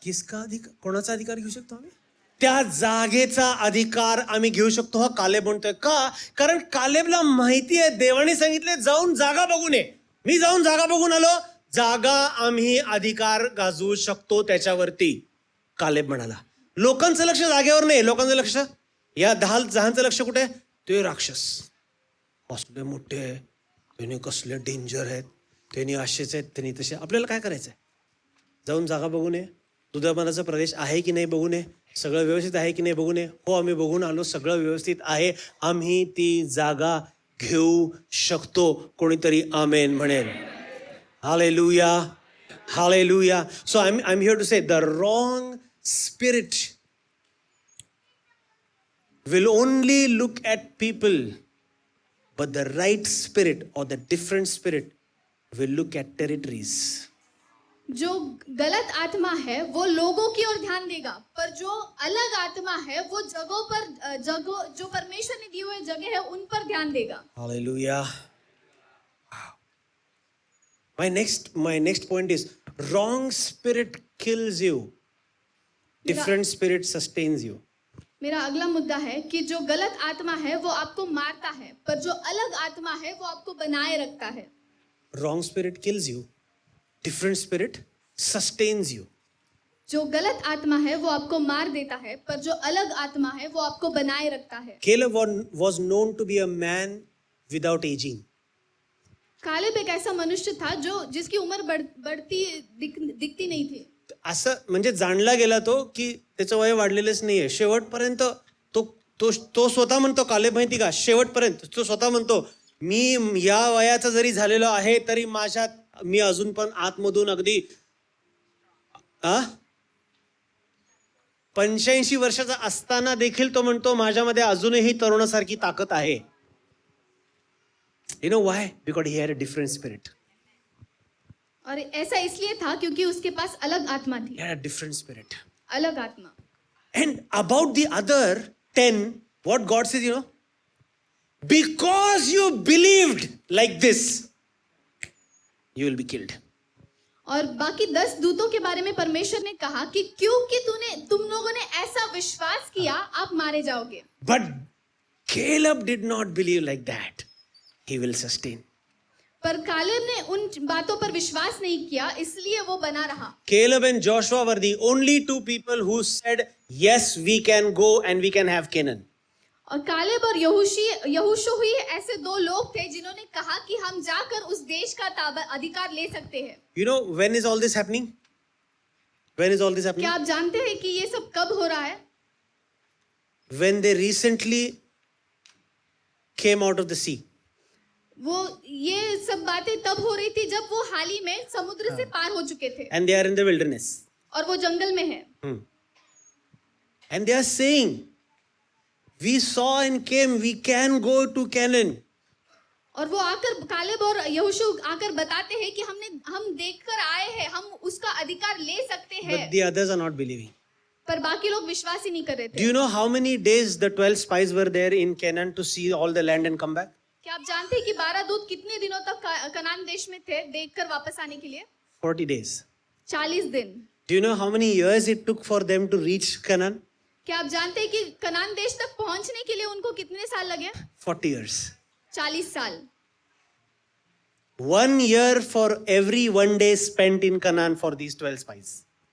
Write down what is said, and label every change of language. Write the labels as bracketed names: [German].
[Marathi] किसका अधिकार, कोणाचा अधिकार घेऊ शकतो आम्ही? त्या जागेचा अधिकार आम्ही घेऊ शकतो हा कालेब म्हणतोय. का? कारण कालेबला माहिती आहे, देवाने सांगितले जाऊन जागा बघून ये. मी जाऊन जागा बघून आलो, जागा आम्ही अधिकार गाजवू शकतो त्याच्यावरती. कालेब म्हणाला. लोकांचं लक्ष जागेवर नाही, लोकांचं लक्ष या जहांचं लक्ष कुठे? ते राक्षस कसले मोठे आहे, त्यांनी कसले डेंजर आहेत, त्यांनी असेच आहेत, त्यांनी तसे. आपल्याला काय करायचंय? जाऊन जागा बघून ये. दुधापानाचा प्रदेश आहे की नाही बघून ये. सगळं व्यवस्थित आहे की नाही बघून ये. हो, आम्ही बघून आलो, सगळं व्यवस्थित आहे, आम्ही ती जागा घेऊ शकतो. कोणीतरी आमेन म्हणेल. Hallelujah, hallelujah. [English] So I am here to say the wrong spirit will only look at people, but the right spirit or the different spirit will look at territories. [Hindi] जो गलत आत्मा है वो लोगों की ओर ध्यान देगा, पर जो अलग आत्मा है वो जगह जो परमेश्वर ने दी हुई जगह है उन पर ध्यान देगा. [English] Hallelujah. My next point is wrong spirit kills you. Different spirit sustains you. [Hindi] मेरा अगला मुद्दा है कि जो गलत आत्मा है वो आपको मारता है, पर जो अलग आत्मा है वो आपको बनाए रखता है. [English] Wrong spirit kills you. Different spirit sustains you. [Hindi] जो गलत आत्मा है वो आपको मार देता है, पर जो अलग आत्मा है वो आपको बनाए रखता है. [English] Caleb was known to be a man without aging. [Hindi] Caleb एक ऐसा मनुष्य था जिसकी उम्र बढ़ती दिखती नहीं थी. [Marathi] असं म्हणजे जाणला गेला तो की त्याचं वय वाढलेलंच नाहीये. शेवटपर्यंत तो स्वतः म्हणतो, कालेब माहिती का, शेवटपर्यंत तो स्वतः म्हणतो, मी या वयाचा जरी झालेलो आहे तरी माझ्यात मी अजून पण आतमधून अगदी 85 वर्षाचा असताना देखील तो म्हणतो माझ्यामध्ये अजूनही तरुणासारखी ताकद आहे. [English] You know why? Because he had a different spirit. [Hindi] और ऐसा इसलिए था क्योंकि उसके पास अलग आत्मा थी. [English] He had a different spirit. [Hindi] अलग आत्मा. [English] And about the other 10, what God says, you know, because you believed like this, you will be killed. [Hindi] और बाकी 10 दूतों के बारे में परमेश्वर ने कहा कि क्योंकि तुम लोगों ने ऐसा विश्वास किया, आप मारे जाओगे. [English] But Caleb did not believe like that. He will sustain. [Hindi] पर कालेब ने उन बातों पर विश्वास नहीं किया, इसलिए वो बना रहा. [English] Caleb and Joshua were the only two people who said, yes, we can go and we can have Canaan. [Hindi] और कालेब और यहोशू ही ऐसे 2 लोग थे जिन्होंने कहा कि हम जाकर उस देश का अधिकार ले सकते हैं. [English] You know, when is all this happening? When is all this happening? [Hindi] क्या आप जानते हैं कि ये सब कब हो रहा है? [English] When they recently came out of the sea. [Hindi] वो ये सब बातें तब हो रही थी जब वो हाल ही में समुद्र से पार हो चुके थे. [English] And they are in the wilderness. [Hindi] और वो जंगल में है. [English] And they are saying, we saw and came, we can go to Canaan. [Hindi] और वो आकर कालेब और यहोशू आकर बताते हैं कि हम देखकर आए हैं, हम उसका अधिकार ले सकते हैं. [English] But the others are not believing. [Hindi] पर बाकी लोग विश्वास ही नहीं कर रहे थे. [English] Do you know how many days the 12 spies were there in Canaan to see all the land and come back? [Hindi] क्या आप जानते हैं कि 12 दूत कितने दिनों तक कनान देश में थे देखकर वापस आने के लिए? [English] 40 days. [Hindi] 40 दिन. [English] Do you know how many years it took for them to reach Canaan? [Hindi] क्या आप जानते हैं कि कनान देश तक पहुंचने के लिए उनको कितने साल लगे? [English] 40 years. [Hindi] 40 साल. [English] 1 year for every 1 day spent in Canaan for these 12 spies.